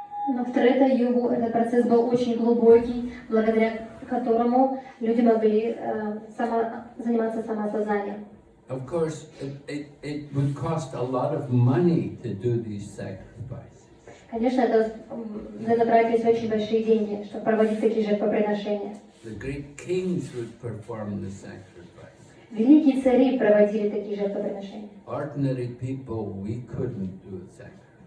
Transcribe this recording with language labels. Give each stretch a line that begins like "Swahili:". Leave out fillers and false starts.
Russian: Но в Трета-югу этот процесс был очень глубокий, благодаря которому люди могли заниматься самоосознанием.
English: Of course, it would cost a lot of money to do these sacrifices.
Russian: Конечно, это тратились очень большие деньги, чтобы проводить такие жертвоприношения.
English: The great kings would perform the sacrifice.
Russian: Великие цари проводили такие жертвоприношения.
English: Ordinary people, we couldn't do a sacrifice.